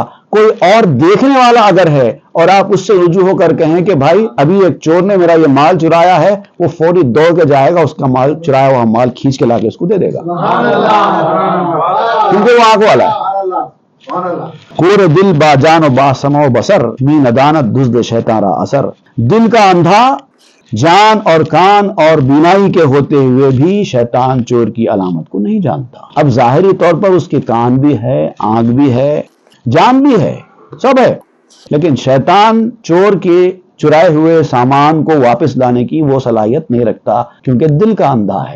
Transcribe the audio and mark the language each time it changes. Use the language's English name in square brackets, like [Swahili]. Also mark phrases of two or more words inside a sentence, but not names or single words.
[Urdu] کوئی اور دیکھنے والا اگر ہے اور آپ اس سے رجوع ہو کر کہیں کہ بھائی ابھی ایک چور نے میرا یہ مال چرایا ہے، وہ فوری دوڑ کے جائے گا، اس کا مال چرایا ہوا مال کھینچ کے لا کے اس کو دے دے گا، کیونکہ وہ آنکھ والا ہے. [Persian] کور دل با جان و با سمع و بصر می ندانت دزد شیطان را اثر. [Urdu] دل کا اندھا جان اور کان اور بینائی کے ہوتے ہوئے بھی شیطان چور کی علامت کو نہیں جانتا. اب ظاہری طور پر اس کے کان بھی ہے، آنکھ بھی ہے، جان بھی ہے، سب ہے، لیکن شیطان چور کے چرائے ہوئے سامان کو واپس لانے کی وہ صلاحیت نہیں رکھتا، کیونکہ دل کا اندھا ہے.